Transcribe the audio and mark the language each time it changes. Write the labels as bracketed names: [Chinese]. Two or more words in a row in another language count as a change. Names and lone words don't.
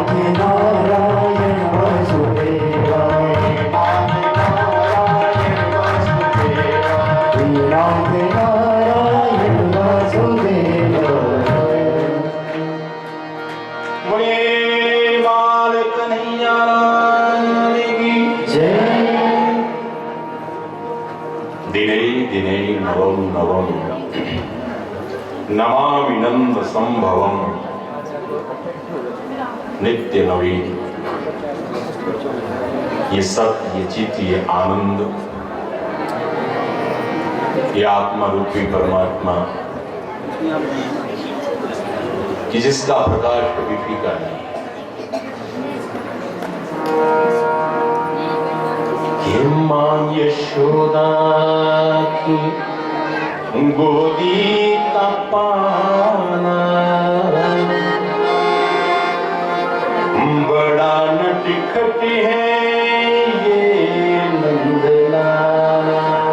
[Sanskrit] नारायण वासुदेवाय श्रीनाथ नारायण वासुदेवाय। [Hindi] बोले बाल कन्हैया लाल की जय। [Sanskrit] दिने दिने नवम नवम नमामि नंद संभवम नित्य नवीन। [Hindi] ये सत्य, ये चित्त, ये आनंद, ये आत्मा रूपी परमात्मा कि जिसका प्रकाश कभी फीका नहीं। ये मां यशोदा की गोदी का पाना बड़ा नटखट है ये नंदलाला।